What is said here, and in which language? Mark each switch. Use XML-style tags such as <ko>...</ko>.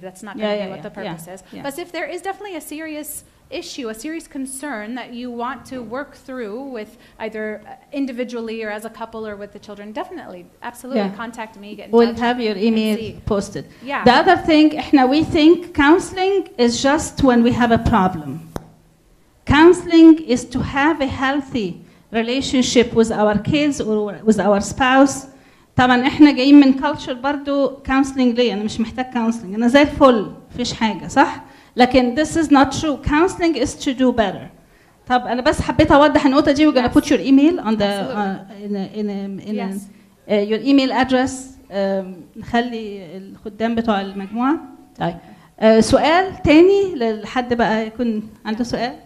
<en>That's not going to be what the purpose is. Yeah. But if there is definitely a serious issue, a serious concern that you want to work through with either individually or as a couple or with the children, definitely, absolutely contact me, get in touch. We'll have your email posted. Yeah. The other thing, we think counseling is just when we have a problem. Counseling is to have a healthy relationship with our kids or with our spouse.</en> <ar>طبعا احنا جايين من culture برضو counseling ليه؟ انا مش محتاج counseling، انا زي الفل مفيش حاجه، صح؟ لكن</ar> <en>this is not true. Counseling is to do better.</en> <ar>طب انا بس حبيت اوضح النقطه دي.</ar> <en>we're gonna put your email on the your email address.</en> <ar>نخلي الخدام بتوع المجموعه. طيب سؤال تاني لحد بقى يكون عنده سؤال.</ar>